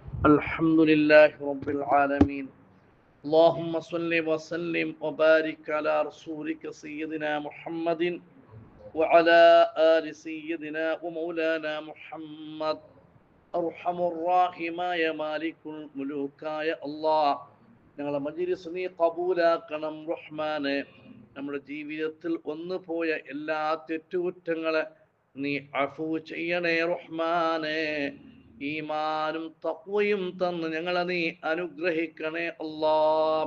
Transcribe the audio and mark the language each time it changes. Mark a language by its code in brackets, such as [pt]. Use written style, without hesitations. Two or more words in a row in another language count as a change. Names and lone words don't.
[ar] الحمد لله رب العالمين اللهم صل وسلم وبارك على رسولك سيدنا محمد وعلى آل سيدنا ومولانا محمد أرحم الراحماയ مالك الملوك الله [ml] ഞങ്ങളുടെ മജ്‌ലിസ് നീ കബൂലാക്കണം റഹ്മാനെ. നമ്മുടെ ജീവിതത്തിൽ വന്നുപോയ എല്ലാ തെറ്റുകുറ്റങ്ങളെ നീ അഫൂ ചെയ്യണേ റഹ്മാനെ. ഈമാനും തഖ്വയും തന്ന് ഞങ്ങളെ നീ അനുഗ്രഹിക്കണേ അല്ലാഹ്.